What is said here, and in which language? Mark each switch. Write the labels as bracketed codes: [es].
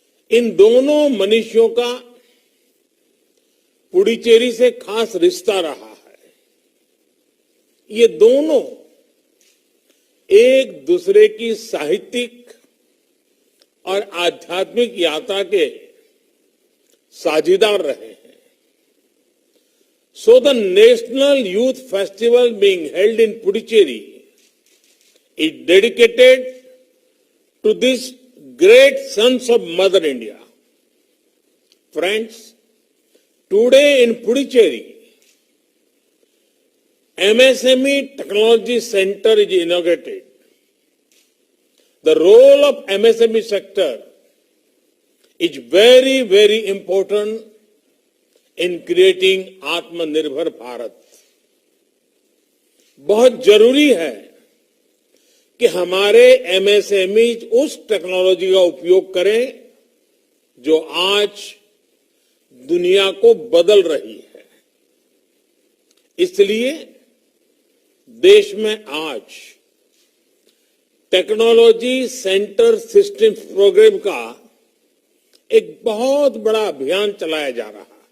[hi] इन दोनों मनीषियों का पुडुचेरी से खास रिश्ता रहा है। ये दोनों एक दूसरे की साहित्यिक और आध्यात्मिक यात्रा के साझीदार रहे हैं। [en] So the National Youth Festival being held in Puducherry is dedicated to these great sons of Mother India. Friends, today in Puducherry, MSME Technology Center is inaugurated. The role of MSME sector is very, very important in creating [hi] आत्मनिर्भर भारत। बहुत जरूरी है कि हमारे MSME उस technology का उपयोग करें जो आज दुनिया को बदल रही है। इसलिए देश में आज टेक्नोलॉजी सेंटर सिस्टम प्रोग्राम का एक बहुत बड़ा अभियान चलाया जा रहा है।